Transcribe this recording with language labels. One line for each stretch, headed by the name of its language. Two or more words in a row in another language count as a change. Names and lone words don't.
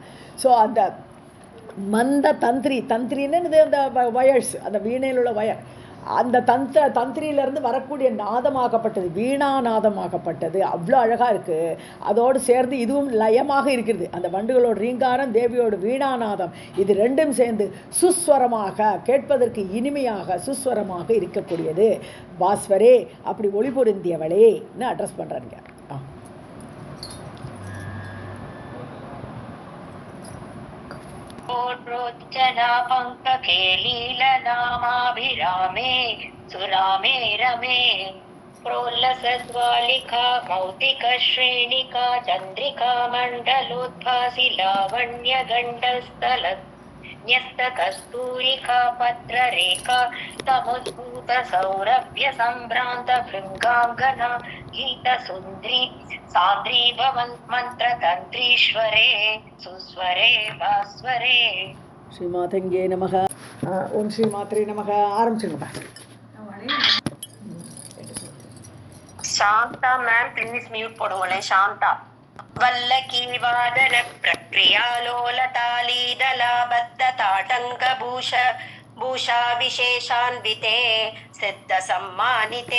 Tamil: ஸோ அந்த மந்த தந்திரின்னு அந்த வயர்ஸ், அந்த வீணையில் உள்ள வயர், அந்த தந்திரியிலேருந்து வரக்கூடிய நாதமாகப்பட்டது, வீணா நாதமாகப்பட்டது அவ்வளோ அழகாக இருக்குது. அதோடு சேர்ந்து இதுவும் லயமாக இருக்கிறது. அந்த வண்டுகளோட ரீங்காரம், தேவியோட வீணாநாதம், இது ரெண்டும் சேர்ந்து சுஸ்வரமாக, கேட்பதற்கு இனிமையாக சுஸ்வரமாக இருக்கக்கூடியது. பாஸ்வரே, அப்படி ஒளி பொருந்தியவளேன்னு அட்ரஸ் பண்ணுறாங்க.
Sanskrit: प्रोच्चना पङ्कके लीलनामाभिरामे सुरामे रमे प्रोल्लसज्वालिका मौक्तिकश्रेणिका चन्द्रिका मण्डलोद्भासि लावण्यगण्डस्थल न्यस्तकस्तूरिका पत्ररेखा समुद्भूत सौरभ्य सम्भ्रान्त भृङ्गाङ्गना गीतसुन्दरी सान्द्री भवन् मन्त्रतन्त्रीश्वरे सुस्वरे भास्वरे. श्रीमातङ्गे नमः। ओम् श्री मात्रे नमः. ஆரம்பிச்சுங்கப்பா.
Tamil: சாந்தா மேம்
English: please mute
Tamil: போடுங்களேன். சாந்தா.
Sanskrit: वल्लकी वादन प्रक्रियालोलतालीदलाबद्ध ताटङ्क भूषा विशेषान्विते सिद्ध सम्मानिते.